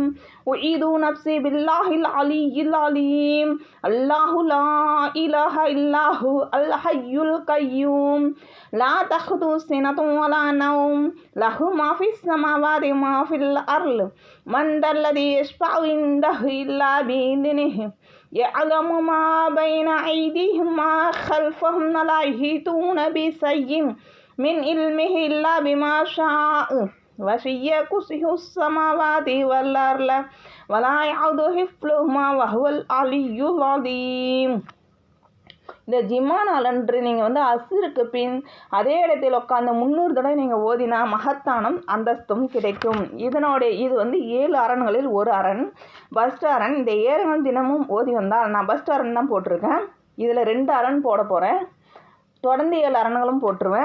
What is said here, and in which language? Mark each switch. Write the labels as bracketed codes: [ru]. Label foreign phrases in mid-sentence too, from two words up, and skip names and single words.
[ar] أعيذ نفسي بالله العلي العليم. الله لا إله إلا هو الحي القيوم. لا تأخذه سنة ولا نوم له ما في السماوات ما في الأرض. من ذا الذي يشفع عنده إلا بإذنه. يعلم ما بين أيديهم وما خلفهم ولا يحيطون بشيء من علمه إلا بما شاء وسع كرسيه السماوات والأرض ولا يعود حفظهما وهو العلي العظيم. [ta] இந்த ஜிம்மா நாளன்று நீங்கள் அஸ்ருக்கு பின் அதே இடத்தில் உட்காந்து 300 தடவை நீங்கள் ஓதினா மகத்தானம் அந்தஸ்தும் கிடைக்கும். இது 7 அரண்களில் ஒரு அரண் பஸ்ட் அரண். இந்த 7 தினமும் ஓதி வந்தால், நான் பஸ்ட் அரண் தான் போட்டிருக்கேன், இதில் 2 அரண் போட போகிறேன், தொடர்ந்து 7 அரண்களும் போட்டுருவேன்.